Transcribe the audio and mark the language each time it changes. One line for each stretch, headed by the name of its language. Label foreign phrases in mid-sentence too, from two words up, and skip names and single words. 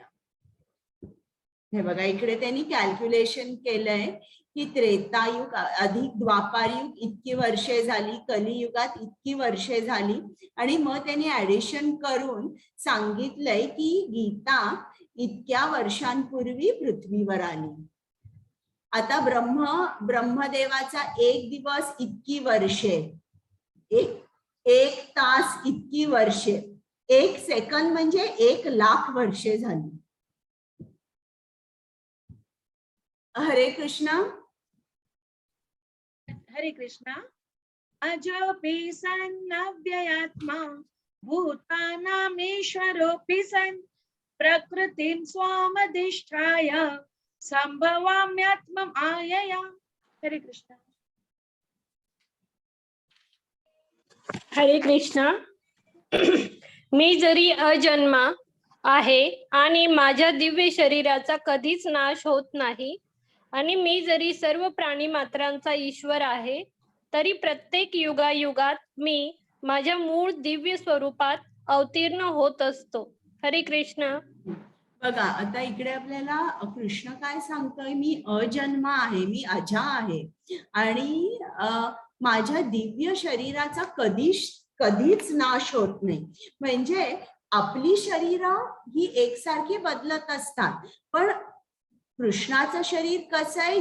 Marathi: हे बघा, इकडे त्यांनी कॅल्क्युलेशन केलंय की त्रेतायुग अधिक द्वापारयुग इतकी वर्षे झाली, कलियुगात इतकी वर्षे झाली आणि मग त्यांनी ऍडिशन करून सांगितलंय की गीता इतक्या वर्षांपूर्वी पृथ्वीवर आली. आता ब्रह्मदेवाचा 1 दिवस इतकी वर्षे, एक तास इतकी वर्षे, 1 सेकंद म्हणजे 1,00,000 वर्षे झाली. हरे कृष्णा. हरे कृष्णा.
Sanskrit: अजोपि सन् अव्ययात्मा भूतानामीश्वरोऽपि सन् प्रकृतिं स्वामधिष्ठाय संभवाम्यात्म मायया.
Marathi: हरे कृष्णा. हरे कृष्णा. मी जरी अजन्मा आहे आणि माझ्या दिव्य शरीराचा कधीच नाश होत नाही आणि मी जरी सर्व प्राणी मात्रांचा ईश्वर आहे तरी प्रत्येक युगायुगात मी माझ्या मूळ दिव्य स्वरूपात अवतीर्ण होत असतो. हरे कृष्ण. बघा, आता इकडे आपल्याला कृष्ण काय सांगतोय? मी अजन्मा आहे, मी अजा आहे आणि माझ्या दिव्य शरीराचा कधीच नाश होत नाही. म्हणजे आपली शरीरं ही एकसारखी बदलत असतात, पण कृष्णाचं शरीर कसं आहे?